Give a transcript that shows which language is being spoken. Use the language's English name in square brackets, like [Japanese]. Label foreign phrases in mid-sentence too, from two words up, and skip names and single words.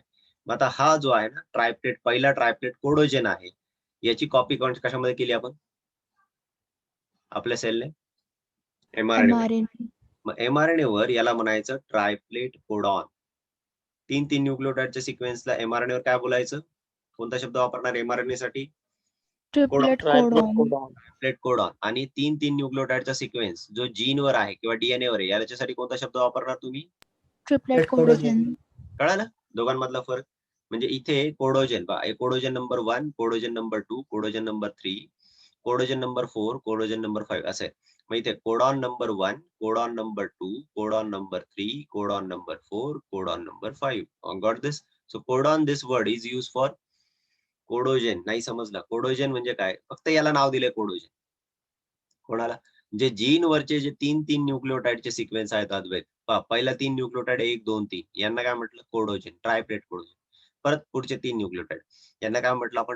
[Marathi] मग आता हा जो आहे ना ट्रायप्लेट, पहिला [English] triplet codogen [Marathi] आहे, याची कॉपी कशामध्ये केली आपण? आपल्या सेलने एमआरएनए. [English] mRNA. [Marathi] मग एमआरएनए वर याला म्हणायचं [English] triplet codon. [Marathi] 3 न्यूक्लिओटाइडच्या सिक्वेन्सला एमआरएनए वर काय बोलायचं? कोणता शब्द वापरणार एमआरएनए साठी? [English] Triplet Triplet codon. codon. triplet codon [Marathi] आणि 3 न्यूक्लिओटाइडचा सिक्वेन्स जो जीनवर आहे किंवा डीएनए वर आहे याच्यासाठी कोणता शब्द वापरणार तुम्ही? [English] Triplet codogen. codogen. [Marathi] कळालं दोघांमधला फरक? म्हणजे इथे कोडोजन [English] codogen number 1, codogen number 2, codogen number 3, codogen number 4, codogen number 5 [Marathi] असं आहे. मग इथे [English] codon number 1, codon number 2, codon number 3, codon number 4, codon number 5. got this? so codon this word is use for codogen. [Marathi] नाही समजला? कोडोजन म्हणजे काय? फक्त याला नाव दिले कोडोजन. कोणाला? जे जीन वरचे जे 3 न्यूक्लिओटाइडचे सिक्वेन्स आहेत अद्वैत. पहिला 3 न्यूक्लिओटाइड 1, 2, 3 यांना काय म्हटलं? कोडोजन, [English] triplet codogen. [Marathi] परत पुढचे 3 न्यूक्लिओटाइड यांना काय म्हटलं आपण?